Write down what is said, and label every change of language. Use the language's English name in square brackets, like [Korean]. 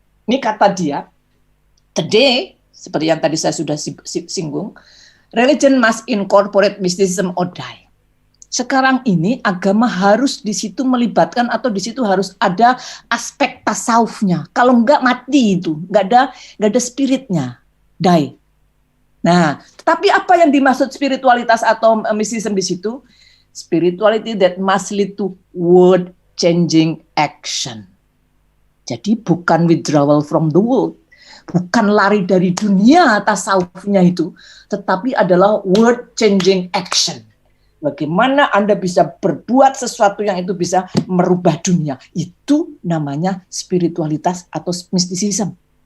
[Indonesian] Ini kata dia, today, seperti yang tadi saya sudah singgung, [English] religion must incorporate mysticism or die. [Indonesian] Sekarang ini agama harus di situ melibatkan atau di situ harus ada aspek tasawufnya. Kalau enggak mati itu, enggak ada spiritnya, die. Nah, tapi apa yang dimaksud spiritualitas atau mysticism di situ? [English] Spirituality that must lead to world changing action. [Indonesian] Jadi bukan [English] withdrawal from the world. [Indonesian] Bukan lari dari dunia tasawufnya itu, tetapi adalah [English] world changing action. [Indonesian] Bagaimana Anda bisa berbuat sesuatu yang itu bisa merubah dunia. Itu namanya spiritualitas atau mysticism.